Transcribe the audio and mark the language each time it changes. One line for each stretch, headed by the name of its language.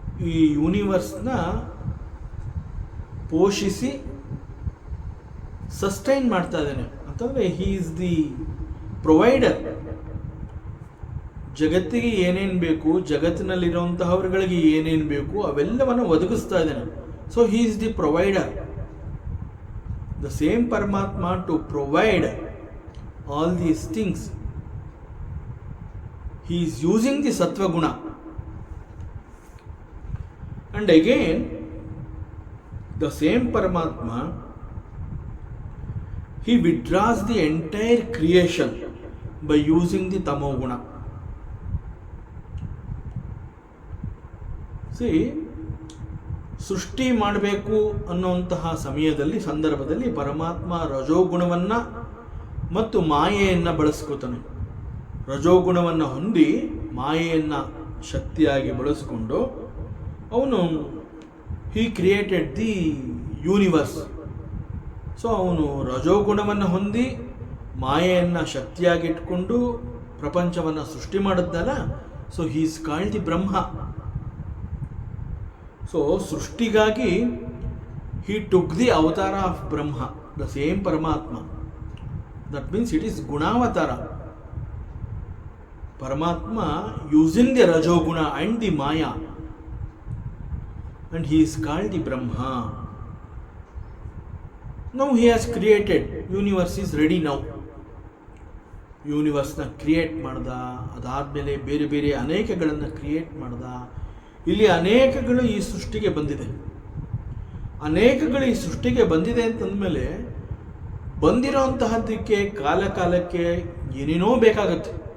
Kannada: ಈ ಯೂನಿವರ್ಸ್ನ ಪೋಷಿಸಿ ಸಸ್ಟೈನ್ ಮಾಡ್ತಾ ಇದ್ದಾನೆ ಅಂತಂದರೆ
English: He is the provider.
Kannada: ಜಗತ್ತಿಗೆ ಏನೇನು ಬೇಕು, ಜಗತ್ತಿನಲ್ಲಿರುವಂತಹವರುಗಳಿಗೆ ಏನೇನು ಬೇಕು ಅವೆಲ್ಲವನ್ನು ಒದಗಿಸ್ತಾ ಇದ್ದಾನೆ.
English: So he is the provider. The same Paramatma to provide all these things, he is using the Sattva Guna. And again, the same Paramatma, he withdraws the entire creation by using the Tamo Guna.
Kannada: See, ಸೃಷ್ಟಿ ಮಾಡಬೇಕು ಅನ್ನುವಂತಹ ಸಂದರ್ಭದಲ್ಲಿ ಪರಮಾತ್ಮ ರಜೋಗುಣವನ್ನು ಮತ್ತು ಮಾಯೆಯನ್ನು ಬಳಸ್ಕೋತಾನೆ. ರಜೋಗುಣವನ್ನು ಹೊಂದಿ ಮಾಯೆಯನ್ನು ಶಕ್ತಿಯಾಗಿ ಬಳಸಿಕೊಂಡು ಅವನು
English: He created the universe.
Kannada: ಸೊ ಅವನು ರಜೋಗುಣವನ್ನು ಹೊಂದಿ ಮಾಯೆಯನ್ನು ಶಕ್ತಿಯಾಗಿಟ್ಕೊಂಡು ಪ್ರಪಂಚವನ್ನು ಸೃಷ್ಟಿ ಮಾಡಿದ್ದಲ್ಲ.
English: So he is called the Brahma. So ಸೃಷ್ಟಿಗಾಗಿ he took the avatar of Brahma, the same Paramatma. That means it is Gunavatara. Paramatma using the Rajoguna and the Maya, and he is called the Brahma. Now he has created, universe is ready now.
Kannada: ಯೂನಿವರ್ಸ್ನ create ಮಾಡ್ದ, ಅದಾದಮೇಲೆ ಬೇರೆ ಬೇರೆ ಅನೇಕಗಳನ್ನು create ಮಾಡ್ದ. ಇಲ್ಲಿ ಅನೇಕಗಳು ಈ ಸೃಷ್ಟಿಗೆ ಬಂದಿದೆ. ಅನೇಕಗಳು ಈ ಸೃಷ್ಟಿಗೆ ಬಂದಿದೆ ಅಂತಂದಮೇಲೆ ಬಂದಿರೋಂತಹದ್ದಕ್ಕೆ ಕಾಲಕ್ಕೆ ಏನೇನೋ ಬೇಕಾಗತ್ತೆ.